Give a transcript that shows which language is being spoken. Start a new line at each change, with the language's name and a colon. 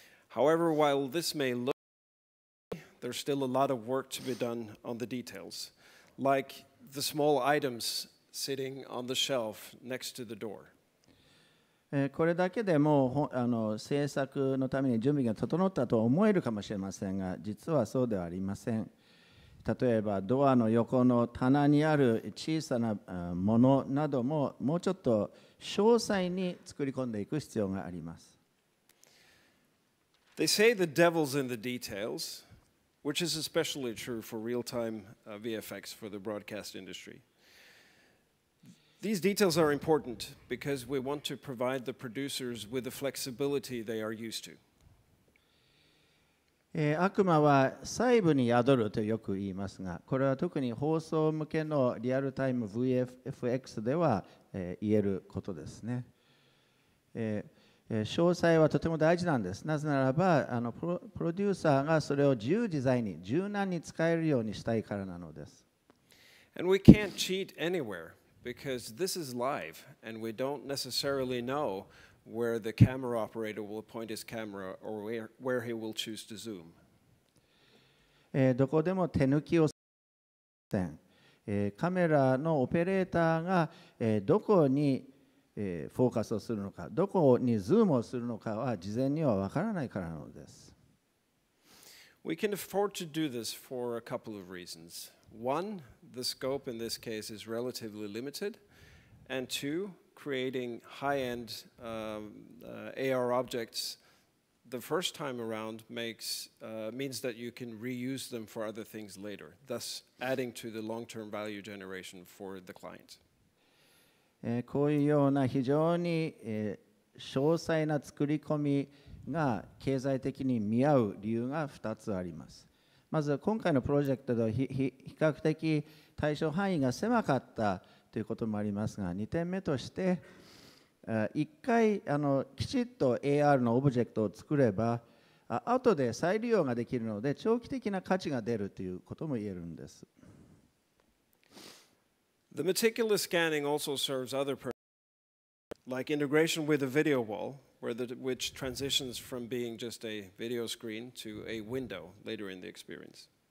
English: However, while this may look, there's still a lot of work to be done on the details, like the small items sitting on the shelf next to the door.
Japanese: これだけでも制作のために準備が整ったと思えるかもしれませんが、実はそうではありません。例えばドアの横の棚にある小さなものなどももうちょっと詳細に作り込んでいく必要があります。
English: They say the devil's in the details, which is especially true for real-time VFX for the broadcast industry. These details are important because we want to provide the producers with the flexibility they are used to.
Japanese: 悪魔は細部に宿るとよく言いますが、これは特に放送向けのリアルタイム VFX では言えることですね。詳細はとても大事なんです。なぜならばプロデューサーがそれを自由自在に柔軟に使えるようにしたいからなのです。
English: And we can't cheat anywhere.Because this is live, and we don't necessarily know where the camera operator will point his camera or where he will choose to zoom.
Japanese: どこでも手抜きをしません。カメラのオペレーターがどこにフォーカスをするのか、どこにズームをするのかは事前にはわからないからなのです。
English: We can afford to do this for a couple of reasons. One, the scope in this case is relatively limited, and two, creating high-end AR objects the first time around means that you can reuse them for other things later, thus adding to the long-term value generation for the client.
Japanese: こういうような非常に詳細な作り込みが経済的に見合う理由が2つあります。まず今回のプロジェクトでは比較的対象範囲が狭かったということもありますが、2点目として1回きちっと AR のオブジェクトを作れば後で再利用ができるので長期的な価値が出るということも言えるんです。
English: The meticulous scanning also serves other purposes, like integration with a video wall, which transitions from being just a video screen to a window later in the experience.